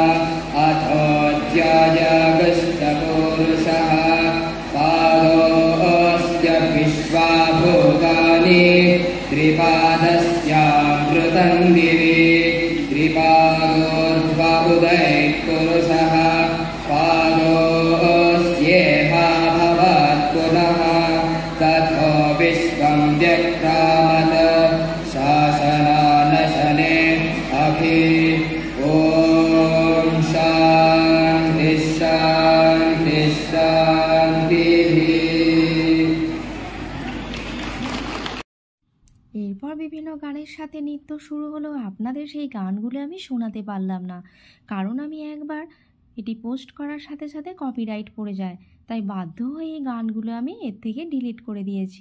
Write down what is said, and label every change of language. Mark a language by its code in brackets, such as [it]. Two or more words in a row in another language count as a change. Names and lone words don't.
[sa] अथोऽध्यायगस्तपुरुषः पादोऽस्य विश्वाभूतानि त्रिपादस्यामृतं दिवि त्रिपादोर्ध्वउदयः पुरुषः पादोऽस्येहा भवत् पुनः तथो विश्वं व्यक्रामत् शासनानशने अभि। ॐ शान्तिः शान्तिः शान्तिः। [bn] এরপর বিভিন্ন গানের সাথে নৃত্য শুরু হলো। আপনাদের সেই গানগুলো আমি শোনাতে পারলাম না, কারণ আমি একবার এটি পোস্ট করার সাথে সাথে কপিরাইট পড়ে যায়, তাই বাধ্য হয়ে এই গানগুলো আমি এর থেকে ডিলিট করে দিয়েছি।